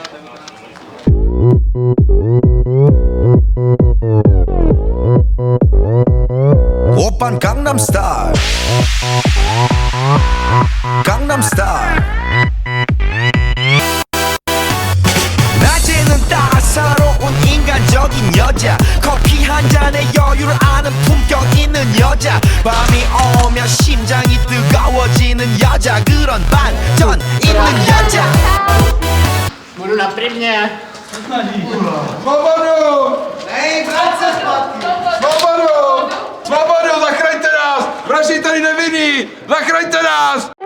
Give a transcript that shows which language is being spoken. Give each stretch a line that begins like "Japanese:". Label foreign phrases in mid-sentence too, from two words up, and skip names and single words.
Korean: Oppan Gangnam Style Gangnam Style 낮에는 따사로운 인간적인 여자 커피 한 잔에 여유를 아는 품격 있는 여자 밤이 오면 심장이 뜨거워지는 여자 그런 반전 있는 여자
Czech: Budu na primě. Svobodu! Nej, vrať se zpátky! Svobodu! Svobodu, zachraňte nás! Vraždí tady nevinný! Zachraňte nás!